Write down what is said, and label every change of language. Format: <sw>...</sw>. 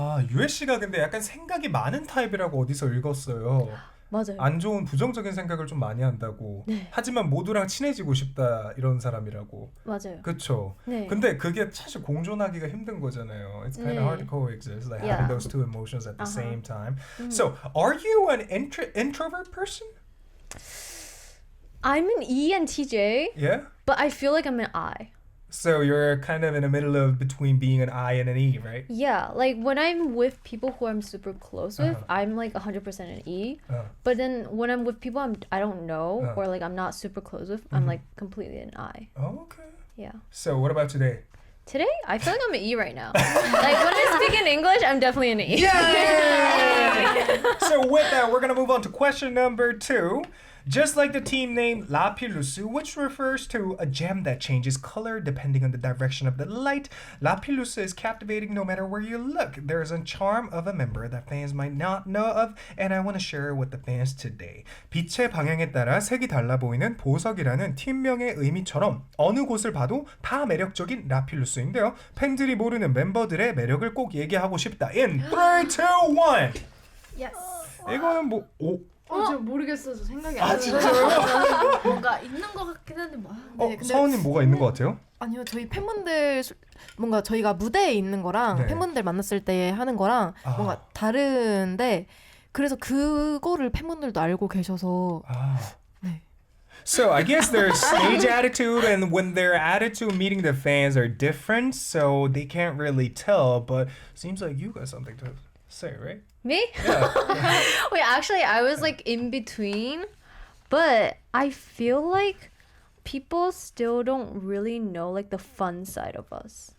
<ko>USC가 근데 약간 생각이 많은 타입이라고 어디서 읽었어요. 맞아요. 안 좋은 부정적인 생각을 좀 많이 한다고. 네. 하지만 모두랑 친해지고 싶다 이런 사람이라고. 맞아요. 그렇죠. 네. 근데 그게 사실 공존하기가 힘든 거잖아요.</ko> <en>It's kind of hard to coexist, like having those two emotions at the same time. So, are you an introvert person? I'm an ENTJ, Yeah. but I feel like I'm an I. So you're kind of in the middle of between being an I and an E, right? Yeah, like when I'm with people who I'm super close with, I'm like 100% an E. But then when I'm with people I don't know or like I'm not super close with, I'm like completely an I. Oh, okay. Yeah. So what about today? Today, I feel like I'm an E right now. Like when I speak in English, I'm definitely an E. Yay! So with that, we're gonna move on to question number 2. Just like the team name Lapillus, which refers to a gem that changes color depending on the direction of the light, Lapillus is captivating no matter where you look. There is a charm of a member that fans might not know of, and I want to share it with the fans today.</en> <ko>빛의 방향에 따라 색이 달라 보이는 보석이라는 팀명의 의미처럼 어느 곳을 봐도 다 매력적인 라필루스인데요. 팬들이 모르는 멤버들의 매력을 꼭 얘기하고 싶다.</ko> <en>In 3, 2, 1! Yes.</en> <ko>이거는 뭐... 저 모르겠어요. 저 생각이 안 나요. 진짜요? 뭔가 있는 것 같긴 한데 뭐. 근데 서은님 뭐가 있는 것 같아요? 아니요, 저희 팬분들 뭔가 저희가 무대에 있는 거랑 네. 팬분들 만났을 때 하는 거랑 뭔가 다른데 그래서 그거를 팬분들도 알고 계셔서 네.</ko> <en>So I guess their stage attitude and when their attitude meeting the fans are different, so they can't really tell. But seems like you got something to say, right? Me? Yeah. Wait, actually, I was like in between, but I feel like people still don't really know like the fun side of us.</en>